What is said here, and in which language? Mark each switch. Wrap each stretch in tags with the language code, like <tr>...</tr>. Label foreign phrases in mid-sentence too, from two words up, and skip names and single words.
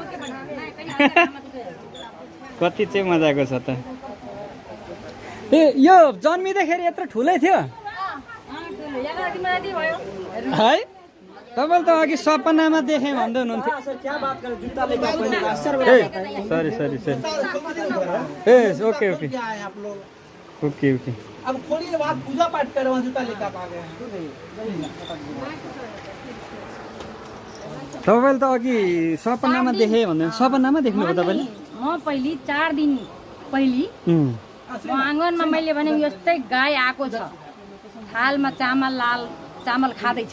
<ne>कति चाहिँ मजाको छ त। ए यो जन्मिँदाखेरि यत्रो ठुलै थियो है? तपाईँले त अघि सपनामा देखेँ भन्दै हुनुहुन्थ्यो।</ne> <en>Sorry sorry sorry। ए OK OK OK OK।</en> <hi>अब खोलिए बात, पूजा पाठ कर रहा हूं, जूता लेकर आ गए।</hi> <ne>तपाईँले त अघि सपनामा देखेँ भन्दै, सपनामा देख्नुभयो तपाईँले? म पहिली 4 दिन पहिली आँगनमा मैले भने यस्तै गाई आएको छ, थालमा चामल, लाल चामल खाँदैछ।</ne>